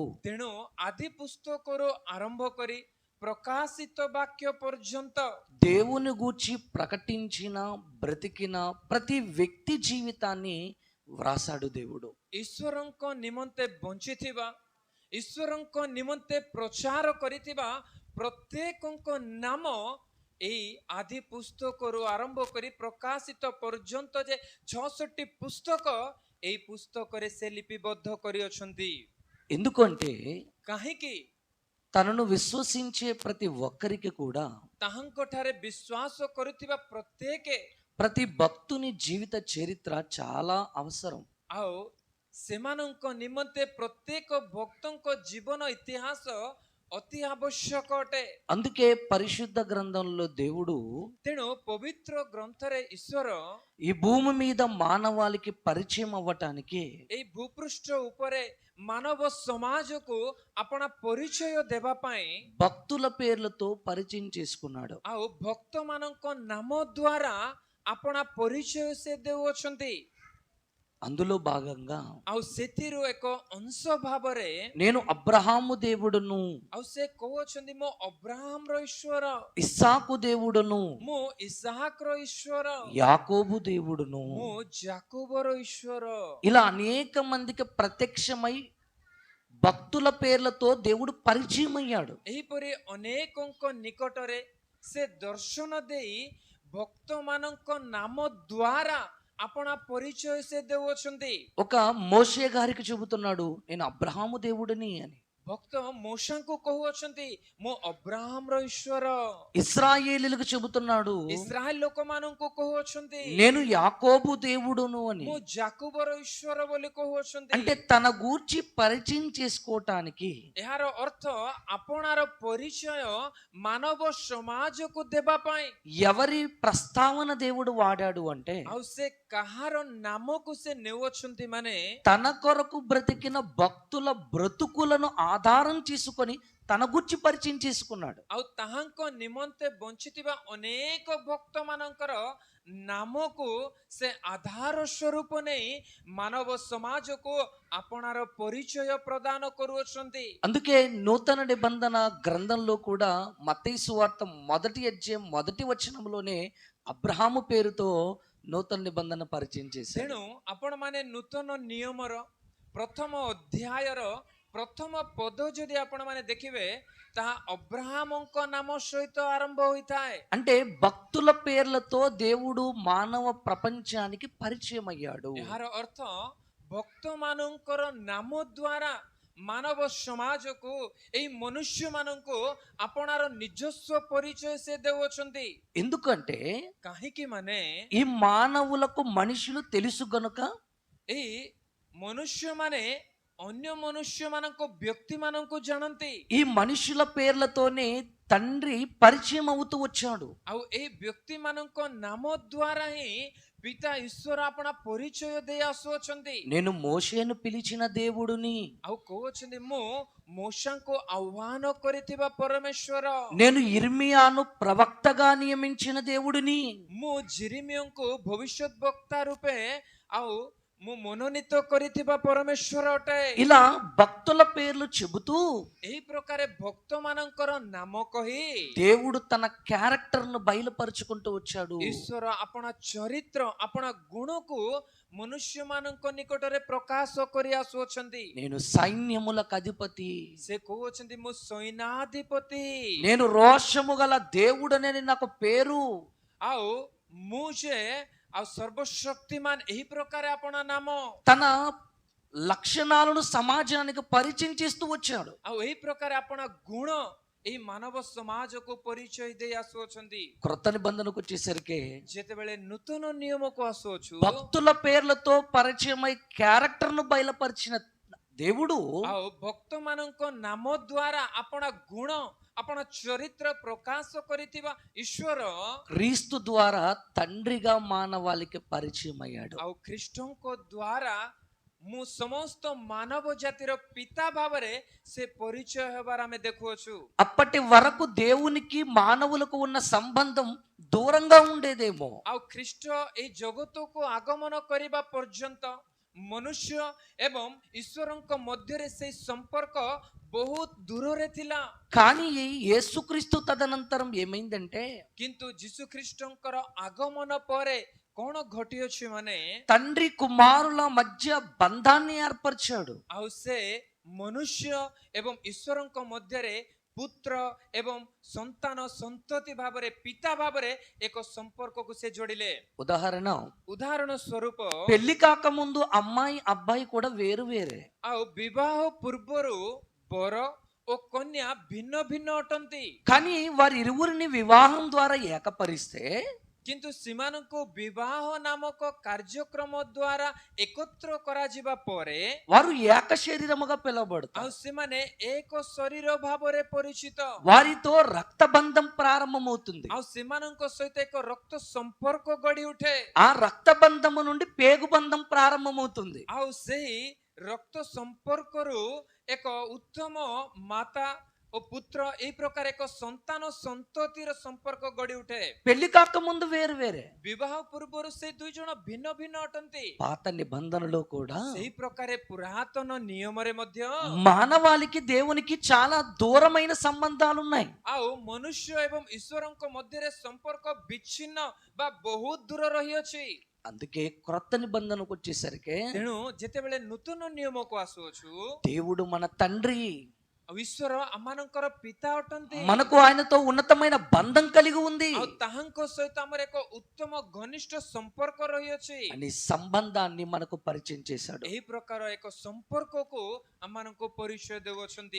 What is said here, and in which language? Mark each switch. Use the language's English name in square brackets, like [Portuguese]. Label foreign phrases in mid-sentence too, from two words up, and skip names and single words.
[Odia] ତେଣୁ ଆଦି ପୁସ୍ତକରୁ ଆରମ୍ଭ କରି ପ୍ରକାଶିତ ବାକ୍ୟ ପର୍ଯ୍ୟନ୍ତ [Telugu] దేవుని గూర్చి ప్రకటించిన బ్రతికిన ప్రతి వ్యక్తి జీవితాన్ని వ్రాసాడు దేవుడు. [Odia] ଈଶ୍ୱରଙ୍କ ନିମନ୍ତେ ବଞ୍ଚିଥିବା, ଈଶ୍ୱରଙ୍କ ନିମନ୍ତେ ପ୍ରଚାର କରିଥିବା ପ୍ରତ୍ୟେକଙ୍କ ନାମ ଏଇ ଆଦି ପୁସ୍ତକରୁ ଆରମ୍ଭ କରି ପ୍ରକାଶିତ ପର୍ଯ୍ୟନ୍ତ ଯେ 66ଟି ପୁସ୍ତକ ଏଇ ପୁସ୍ତକରେ ସେ ଲିପିବଦ୍ଧ କରିଅଛନ୍ତି। [Telugu] ఎందుకంటే [Odia] କାହିଁକି? [Telugu] తనను విశ్వసించే ప్రతి ఒక్కరికి కూడా, [Odia] ତାହାଙ୍କଠାରେ ବିଶ୍ୱାସ କରୁଥିବା ପ୍ରତ୍ୟେକ [Telugu] ప్రతి భక్తుని జీవిత చరిత్ర చాలా అవసరం. [Odia] ଆଉ ସେମାନଙ୍କ ନିମନ୍ତେ ପ୍ରତ୍ୟେକ ଭକ୍ତଙ୍କ ଜୀବନ ଇତିହାସ ଅତି ଆବଶ୍ୟକ ଅଟେ। [Telugu] అందుకే పరిశుద్ధ గ్రంథంలో దేవుడు [Odia] ତେଣୁ ପବିତ୍ର ଗ୍ରନ୍ଥରେ ଈଶ୍ୱର [Telugu] ఈ భూమి మీద మానవాళికి పరిచయం అవ్వటానికి [Odia] ଏଇ ଭୂପୃଷ୍ଠ ଉପରେ ମାନବ ସମାଜକୁ ଆପଣା ପରିଚୟ ଦେବା ପାଇଁ [Telugu] భక్తుల పేర్లతో పరిచయం చేసుకున్నాడు. [Odia] ଆଉ ଭକ୍ତମାନଙ୍କ ନାମ ଦ୍ୱାରା ଆପଣା ପରିଚୟ ସେ ଦେଉଅଛନ୍ତି। [Telugu] అందులో భాగంగా [Odia] ଆଉ ସେଥିରୁ ଏକ ଅଂଶ ଭାବରେ [Telugu] నేను అబ్రహాము దేవుడును, [Odia] ଆଉ ସେ କହୁଅଛନ୍ତି ମୁଁ ଅବ୍ରାହମର ଈଶ୍ୱର, [Telugu] ఇస్సాకు దేవుడును, [Odia] ମୁଁ ଇସାହାକର ଈଶ୍ୱର, [Telugu] యాకోబు దేవుడును. [Odia] ମୁଁ ଯାకోବର ଈଶ୍ୱର। [Telugu] ఇలా అనేక మందికి ప్రత్యక్షమై భక్తుల పేర్లతో దేవుడు పరిచయం అయ్యాడు. [Odia] ଏହିପରି ଅନେକଙ୍କ ନିକଟରେ ସେ ଦର୍ଶନ ଦେଇ ଭକ୍ତମାନଙ୍କ ନାମ ଦ୍ୱାରା ଆପଣା ପରିଚୟ ସେ ଦେଉଅଛନ୍ତି। [Telugu] ఒక మోషే గారికి చెబుతున్నాడు, నేను అబ్రహాము దేవుడిని అని. [Odia] ଭକ୍ତ ମୋଶାଙ୍କୁ କହୁଅଛନ୍ତି ମୁଁ ଅବ୍ରାହମର ଈଶ୍ୱର। [Telugu] ఇశ్రాయేలీలకు చెబుతున్నాడు, [Odia] ଇସ୍ରାଏଲ ଲୋକମାନଙ୍କୁ କହୁଅଛନ୍ତି [Telugu] నేను యాకోబు దేవుడును అని. [Odia] ମୁଁ ଯାକୋବର ଈଶ୍ୱର ବୋଲି କହୁଅଛନ୍ତି। [Telugu] అంటే తన గూర్చి పరిచయం చేసుకోవటానికి [Odia] ଏହାର ଅର୍ଥ ଆପଣାର ପରିଚୟ ମାନବ ସମାଜକୁ ଦେବା ପାଇଁ [Telugu] ఎవరి ప్రస్తావన దేవుడు వాడాడు అంటే, [Odia] ଆଉ ସେ କାହାର ନାମକୁ ସେ ନେଉଅଛନ୍ତି ମାନେ [Telugu] తన కొరకు బ్రతికిన భక్తుల బ్రతుకులను ఆధారం చేసుకొని తన గురించి పరిచయం చేసుకున్నాడు. [Odia] ଆଉ ତାହାଙ୍କ ନିମନ୍ତେ ବଞ୍ଚିଥିବା ଅନେକ ଭକ୍ତ ମାନଙ୍କର ନାମକୁ ସେ ଆଧାର ସ୍ୱରୂପ ନେଇ ମାନବ ସମାଜକୁ ଆପଣାର ପରିଚୟ ପ୍ରଦାନ କରୁଅଛନ୍ତି। [Telugu] అందుకే నూతన నిబంధన గ్రంథంలో కూడా మత్తయి సువార్త 1వ అధ్యాయం 1వ వచనంలోనే అబ్రహాము పేరుతో నూతన నిబంధన పరిచయం చేశాడు. [Odia] ତେଣୁ ଆପଣମାନେ ନୂତନ ନିୟମର ପ୍ରଥମ ଅଧ୍ୟାୟର ପ୍ରଥମ ପଦ ଯଦି ଆପଣମାନେ ଦେଖିବେ ତାହା ଅବ୍ରାହମଙ୍କ ନାମ ସହିତ ଆରମ୍ଭ ହୋଇଥାଏ। [Telugu] అంటే భక్తుల పేర్లతో దేవుడు మానవ ప్రపంచానికి పరిచయం అయ్యాడు. [Odia] ଏହାର ଅର୍ଥ ଭକ୍ତମାନଙ୍କର ନାମ ଦ୍ୱାରା ମାନବ ସମାଜକୁ ଏଇ ମନୁଷ୍ୟମାନଙ୍କୁ ଆପଣାର ନିଜସ୍ୱ ପରିଚୟ ସେ ଦେଉଅଛନ୍ତି। [Telugu] ఎందుకంటే [Odia] କାହିଁକି ମାନେ [Telugu] ఈ మానవులకు మనుషులు తెలుసు గనుక [Odia] ଏଇ ମନୁଷ୍ୟମାନେ ଅନ୍ୟ ମନୁଷ୍ୟମାନଙ୍କ ବ୍ୟକ୍ତିମାନଙ୍କୁ ଜାଣନ୍ତି। [Telugu] ఈ మనుషుల పేర్లతోనే తండ్రి పరిచయం అవుతూ వచ్చాడు. [Odia] ଆଉ ଏଇ ବ୍ୟକ୍ତିମାନଙ୍କ ନାମ ଦ୍ୱାରା ହିଁ ପିତା ଈଶ୍ୱର ଆପଣା ପରିଚୟ ଦେଇ ଆସୁଅଛନ୍ତି। [Telugu] నేను మోషేను పిలిచిన దేవుడిని, [Odia] ଆଉ କହୁଅଛନ୍ତି ମୁଁ ମୋଶାଙ୍କୁ ଆହ୍ୱାନ କରିଥିବା ପରମେଶ୍ୱର, [Telugu] నేను ఇర్మియాను ప్రవక్తగా నియమించిన దేవుడిని. [Odia] ମୁଁ ଜିରିମିୟଙ୍କୁ ଭବିଷ୍ୟତ ବକ୍ତା ରୂପେ ଆଉ ମୁଁ ମନୋନୀତ କରିଥିବା ପରମେଶ୍ୱର ଅଟେ। [Telugu] ఇలా భక్తుల పేర్లు చెబుతూ [Odia] ଏହି ପ୍ରକାର ଭକ୍ତମାନଙ୍କର ନାମ କହି [Telugu] దేవుడు తన క్యారెక్టర్ను బయలుపరుచుకుంటూ వచ్చాడు. [Odia] ଈଶ୍ୱର ଆପଣା ଚରିତ୍ର ଆପଣା ଗୁଣକୁ ମନୁଷ୍ୟମାନଙ୍କ ନିକଟରେ ପ୍ରକାଶ କରି ଆସୁଅଛନ୍ତି। [Telugu] నేను సైన్యములకు అధిపతి, [Odia] ସେ କହୁଅଛନ୍ତି ମୁଁ ସୈନ୍ୟାଧିପତି, [Telugu] నేను రోషము గల దేవుడనని నాకు పేరు. [Odia] ଆଉ ମୁଁ ଯେ ଆଉ ସର୍ବଶକ୍ତିମାନ ଏହି ପ୍ରକାର ଆପଣା ନାମ [Telugu] తన లక్షణాలను సమాజానికి పరిచయం చేస్తూ వచ్చాడు. [Odia] ଆଉ ଏହି ପ୍ରକାର ଆପଣା ଗୁଣ ଏହି ମାନବ ସମାଜକୁ ପରିଚୟ ଦେଇ ଆସୁଅଛନ୍ତି। [Telugu] క్రొత్త నిబంధనకు వచ్చేసరికి [Odia] ଯେତେବେଳେ ନୂତନ ନିୟମକୁ ଆସୁଅଛୁ [Telugu] భక్తుల పేర్లతో పరిచయమై క్యారెక్టర్ను బయలుపరిచిన దేవుడు [Odia] ଆଉ ଭକ୍ତମାନଙ୍କ ନାମ ଦ୍ୱାରା ଆପଣା ଗୁଣ ଆପଣା ଚରିତ୍ର ପ୍ରକାଶ କରିଥିବା ଈଶ୍ୱର [Telugu] క్రీస్తు ద్వారా తండ్రిగా మానవాళికి పరిచయం అయ్యాడు. [Odia] ଆଉ ଖ୍ରୀଷ୍ଟଙ୍କ ଦ୍ୱାରା ମୁଁ ସମସ୍ତ ମାନବ ଜାତିର ପିତା ଭାବରେ ସେ ପରିଚୟ ହେବାର ଆମେ ଦେଖୁଅଛୁ। [Telugu] అప్పటి వరకు దేవునికి మానవులకు ఉన్న సంబంధం దూరంగా ఉండేదేమో. [Odia] ଆଉ ଖ୍ରୀଷ୍ଟ ଏଇ ଜଗତକୁ ଆଗମନ କରିବା ପର୍ଯ୍ୟନ୍ତ ମନୁଷ୍ୟ ଏବଂ ଈଶ୍ୱରଙ୍କ ମଧ୍ୟରେ ସେଇ ସମ୍ପର୍କ ବହୁତ ଦୂରରେ ଥିଲା। [Telugu] కానీ యేసుక్రీస్తు తదనంతరం ఏమైందంటే [Odia] କିନ୍ତୁ ଯୀଶୁ ଖ୍ରୀଷ୍ଟଙ୍କର ଆଗମନ ପରେ କଣ ଘଟିଅଛି ମାନେ [Telugu] తండ్రి కుమారుల మధ్య బంధాన్ని ఏర్పరిచాడు. [Odia] ଆଉ ସେ ମନୁଷ୍ୟ ଏବଂ ଈଶ୍ୱରଙ୍କ ମଧ୍ୟରେ ପୁତ୍ର ଏବଂ ସନ୍ତାନ ସନ୍ତତି ଭାବରେ ପିତା ଭାବରେ ଏକ ସମ୍ପର୍କକୁ ସେ ଯୋଡ଼ିଲେ। [Telugu] ఉదాహరణ, [Odia] ଉଦାହରଣ ସ୍ୱରୂପ [Telugu] పెళ్లి కాకముందు అమ్మాయి అబ్బాయి కూడా వేరు వేరే. [Odia] ଆଉ ବିବାହ ପୂର୍ବରୁ ବର ଓ କନ୍ୟା ଭିନ୍ନ ଭିନ୍ନ ଅଟନ୍ତି। [Telugu] కానీ వారి ఇరువురిని వివాహం ద్వారా ఏకపరిస్తే [Odia] କିନ୍ତୁ ସେମାନଙ୍କୁ ବିବାହ ନାମକ କାର୍ଯ୍ୟକ୍ରମ ଦ୍ୱାରା ଏକତ୍ର କରାଯିବା ପରେ [Telugu] వారు ఏక శరీరముగా [Odia] ଆଉ [Telugu] పిలువబడతారు. [Odia] ସେମାନେ ଏକ ଶରୀର ଭାବରେ ପରିଚିତ। [Telugu] వారితో రక్తబంధం ప్రారంభమవుతుంది. [Odia] ଆଉ ସେମାନଙ୍କ ସହିତ ଏକ ରକ୍ତ ସମ୍ପର୍କ ଗଢି ଉଠେ। [Telugu] ఆ రక్తబంధము నుండి పేగుబంధం ప్రారంభమవుతుంది. [Odia] ଆଉ ସେହି ରକ୍ତ ସମ୍ପର୍କରୁ ଏକ ଉତ୍ତମ ମାତା ଓ ପୁତ୍ର ଏହି ପ୍ରକାର ଏକ ସନ୍ତାନ ସନ୍ତତିର ସମ୍ପର୍କ ଗଢି ଉଠେ। [Telugu] పెళ్లి కాకముందు వేరు వేరే. [Odia] ବିବାହ ପୂର୍ବରୁ ସେ ଦୁଇ ଜଣ ଭିନ୍ନ ଭିନ୍ନ ଅଟନ୍ତି। [Telugu] పాత నిబంధనలో కూడా [Odia] ସେହି ପ୍ରକାର ପୁରାତନ ନିୟମରେ ମଧ୍ୟ [Telugu] మానవాళికి దేవునికి చాలా దూరమైన సంబంధాలు ఉన్నాయి. [Odia] ଆଉ ମନୁଷ୍ୟ ଏବଂ ଈଶ୍ୱରଙ୍କ ମଧ୍ୟରେ ସମ୍ପର୍କ ବିଚ୍ଛିନ୍ନ ବା ବହୁତ ଦୂର ରହିଅଛି। [Telugu] అందుకే క్రొత్త నిబంధనకు వచ్చేసరికి [Odia] ତେଣୁ ଯେତେବେଳେ ନୂତନ ନିୟମକୁ ଆସୁଅଛୁ [Telugu] దేవుడు మన తండ్రి, [Odia] ଆଉ ଈଶ୍ୱର ଆମମାନଙ୍କର ପିତା ଅଟନ୍ତି। [Telugu] మనకు ఆయనతో ఉన్నతమైన బంధం కలిగి ఉంది [Odia] ଆଉ ତାହାଙ୍କ ସହିତ ଆମର ଏକ ఉత్తమ ଘନିଷ୍ଠ ସମ୍ପର୍କ ରହିଅଛି। [Telugu] అని సంబంధాన్ని మనకు పరిచయం చేశాడు. [Odia] ଏହି ପ୍ରକାର ଏକ ସମ୍ପର୍କକୁ ଆମମାନଙ୍କୁ ପରିଚୟ ଦେଉଅଛନ୍ତି।